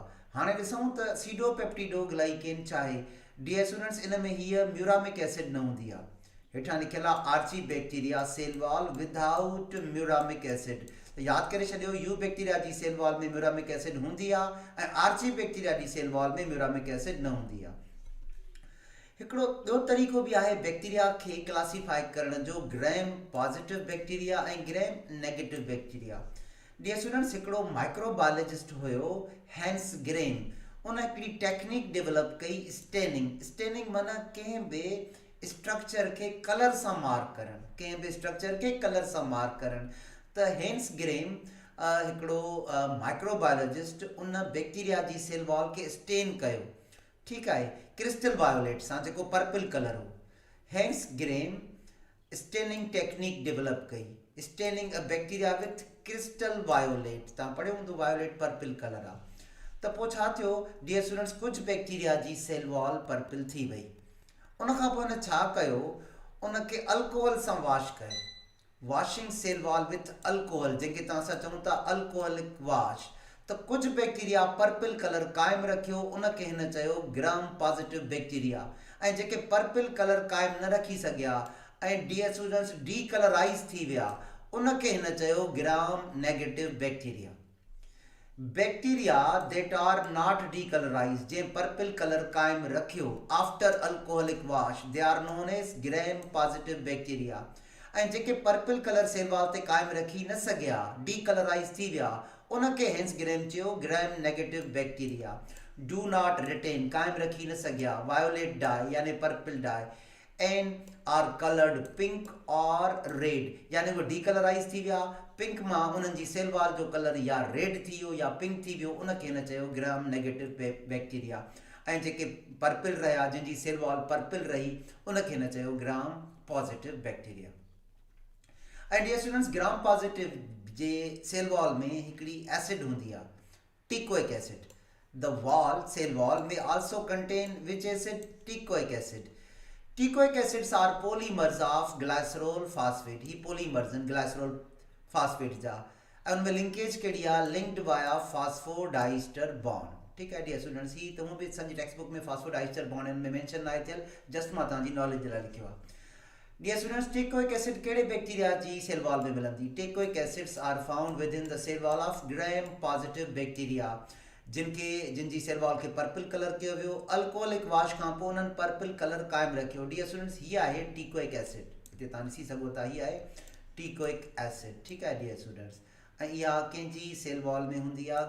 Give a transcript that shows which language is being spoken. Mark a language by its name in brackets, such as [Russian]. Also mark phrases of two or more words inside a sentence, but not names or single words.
[Sindhi] हाणे ॾिसूं त [English] pseudo peptidoglycan [Sindhi] छा आहे. [English] dear students, [Sindhi] इन में हीअ [English] muramic acid [Sindhi] न हूंदी आहे. हेठां लिखियल आहे [English] archae bacteria cell wall without muramic acid. [Sindhi] याद करे छॾियो, [English] eu bacteria [Sindhi] जी [English] cell wall [Sindhi] में [English] muramic acid [Sindhi] हूंदी आहे ऐं [English] archae bacteria [Sindhi] जी [English] cell wall [Sindhi] में [English] muramic acid [Sindhi] न हूंदी आहे. हिकिड़ो ॿियो तरीक़ो बि आहे बैक्टीरिया खे क्लासीफाई करण जो, [English] gram positive bacteria [Sindhi] ऐं [English] gram negative bacteria. dear students, [Sindhi] हिकिड़ो माइक्रोबायोलॉजिस्ट हुयो हैंस ग्रेम. उन हिकिड़ी [English] technique develop [Sindhi] कई स्टेनिंग. स्टेनिंग माना कंहिं बि स्ट्रक्चर खे कलर सां मार्क करणु, कंहिं बि स्ट्रक्चर खे कलर सां मार्क करणु. त हैंस ग्रेम हिकिड़ो माइक्रोबायोलॉजिस्ट उन बैक्टीरिया जी [English] cell wall [Sindhi] खे स्टेन कयो. ठीकु आहे, [English] crystal violet [Sindhi] सां, जेको [English] purple color [Sindhi] हो. हैंस ग्रेम [English] staining technique develop [Sindhi] कई. [English] staining a bacteria with crystal violet. [Sindhi] तव्हां पढ़ियो हूंदो [English] violet purple color [Sindhi] आहे. त पोइ छा थियो [English] dear students, [Sindhi] कुझु बैक्टीरिया जी [English] cell wall [Sindhi] पर्पल थी वई. उनखां पोइ हुन छा कयो, उनखे अल्कोहल सां वॉश कयो. [English] washing cell wall with alcohol, [Sindhi] जंहिंखे तव्हां असां चऊं था [English] alcoholic wash. [Sindhi] त कुझु बैक्टीरिया [English] purple color [Sindhi] क़ाइमु रखियो, उनखे हिन चयो [English] gram positive bacteria. [Sindhi] ऐं जेके [English] purple color [Sindhi] क़ाइमु न रखी सघिया ऐं [English] dear students de colorize [Sindhi] थी विया, उनखे हिन चयो [English] gram negative bacteria. bacteria that are not decolorize, जंहिं purple color [Sindhi] क़ाइमु रखियो [English] after alcoholic wash, they are known as gram positive bacteria. [Sindhi] ऐं जेके [English] purple color cell wall [Sindhi] ते क़ाइमु रखी न सघिया, डीकलराइज़ थी विया, उनखे हैंस ग्रेम चयो [English] gram negative bacteria. do not retain, [Sindhi] क़ाइमु रखी न सघिया [English] violet dye [Sindhi] यानी [English] purple dye and are colored pink or red, [Sindhi] यानी वो डीकलराइज़ थी विया, पिंक मां उन्हनि जी [English] cell wall [Sindhi] जो कलर या रेड थी वियो या पिंक थी वियो, उनखे हिन चयो [English] gram negative bacteria. [Sindhi] ऐं जेके पर्पल रहिया, जंहिंजी [English] cell wall [Sindhi] पर्पल रही, उनखे हिन चयो [English] gram positive bacteria. [Sindhi] ऐं [English] dear students, gram positive [Sindhi] जे [English] cell wall [Sindhi] में हिकिड़ी एसिड हूंदी आहे, [English] teichoic acid. the wall, cell wall में also contain which acid? Teichoic acid. Teichoic acids are polymers of glycerol phosphate. [Sindhi] ही polymers हैं [English] glycerol phosphate [Sindhi] जा, ऐं उनमें लिंकेज कहिड़ी आहे? [English] linked via phosphodiester bond. [Hindi] ठीक है [English] dear students, [Sindhi] ही तव्हां बि असांजी [English] text book [Sindhi] में [English] phosphodiester bond [Sindhi] में मेंशन नाहे थियल, जस्ट मां तव्हांजी नॉलेज जे लाइ लिखियो आहे। [English] dear students, teichoic acid [Sindhi] कहिड़े बैक्टीरिया जी [English] cell wall [Sindhi] में मिलंदी? [English] teichoic acids are found within the cell wall of gram positive bacteria, [Sindhi] जिनजी सेल वॉल खे पर्पल कलर कयो वियो। [English] alcoholic wash [Sindhi] खां पोइ उन्हनि [English] purple color [Sindhi] क़ाइमु रखियो। [English] dear students, [Sindhi] हीअ आहे [English] teichoic acid, [Sindhi] हिते तव्हां ॾिसी सघो था, हीअ आहे [English] teichoic acid. [Sindhi] ठीकु आहे [English] dear students, [Sindhi] ऐं इहा कंहिंजी [English] cell wall [Sindhi] में हूंदी आहे?